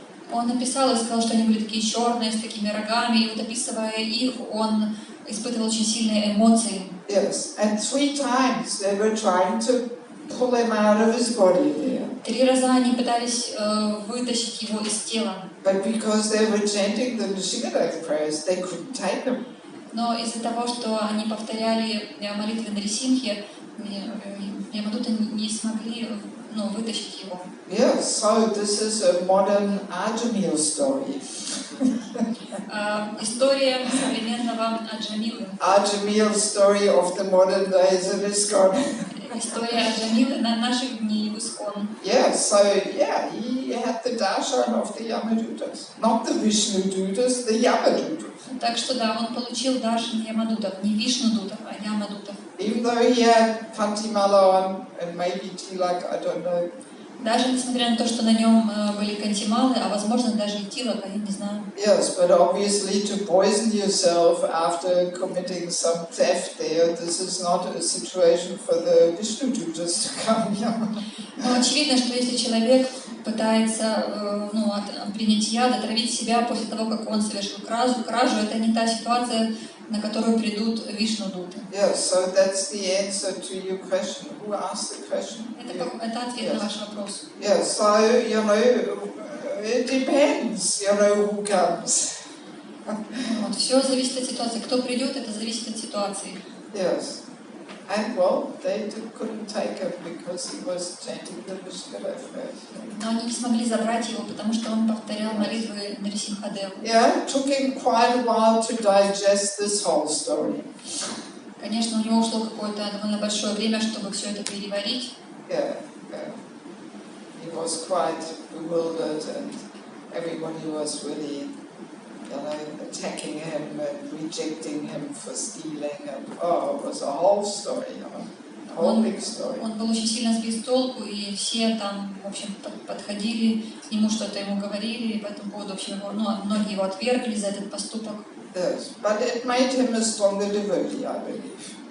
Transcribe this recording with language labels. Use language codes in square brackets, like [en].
[ru] Он написал и сказал, что они были такие черные, с такими рогами, и вот описывая их, он испытывал очень сильные эмоции. [en] Yes, and 3 times they were trying to pull him out of his body there. [ru] 3 раза они пытались вытащить его из тела. [en] But because they were chanting the Nrsimhadev prayers, they couldn't take him. [ru] Но из-за того, что они повторяли молитвы Нрисимхи, Ямадуты не смогли вытащить его. [en] Yes, so this is a modern Ajamil story. [ru] История современного Аджамилы. [en] Ajamil story of the modern days of ISKCON. [ru] История Аджамилы на наших дней в ИСККОН. [en] Yeah, so yeah, he had the darshan of the Yamadutas. Not the Vishnudutas, the Yamadutas. [ru] Так что да, он получил даршан Ямадутов, не Вишнудутов, а Ямадутов. [en] Even though he had Kantimala on and maybe Tilak, I don't know. [ru] Даже несмотря на то, что на нем были кантималы, а возможно даже и тилак, я не знаю. [en] Yes, but obviously to poison yourself after committing some theft there, this is not a situation for the Vishnudutas to come here. [ru] Но очевидно, что если человек пытается принять яд, отравить себя после того, как он совершил кражу, это не та ситуация, на которую придут Вишнудуты. [en] Yes, so that's the answer to your question. Who asked the question? [ru] Это ответ на ваш вопрос. [en] Yes, so, it depends, who comes. [ru] Вот, все зависит от ситуации. Кто придет, это зависит от ситуации. [en] Yes. And well, they couldn't take him because he was chanting the Vishnudev prayers. [ru] Но они не смогли забрать его, потому что он повторял молитвы Нрисимхадева. [en] Yeah, it took him quite a while to digest this whole story. [ru] Конечно, у него ушло какое-то довольно большое время, чтобы все это переварить. [en] Yeah. He was quite bewildered, and everybody was really, attacking him and rejecting him for stealing. And, it was a whole story, a whole big story. [ru] Он был очень сильно сбит с толку, и все там, в общем, подходили к нему, что-то ему говорили, и по этому поводу, в общем, многие его отвергли за этот поступок. [en] Yes, but it made him a stronger devotee, I believe.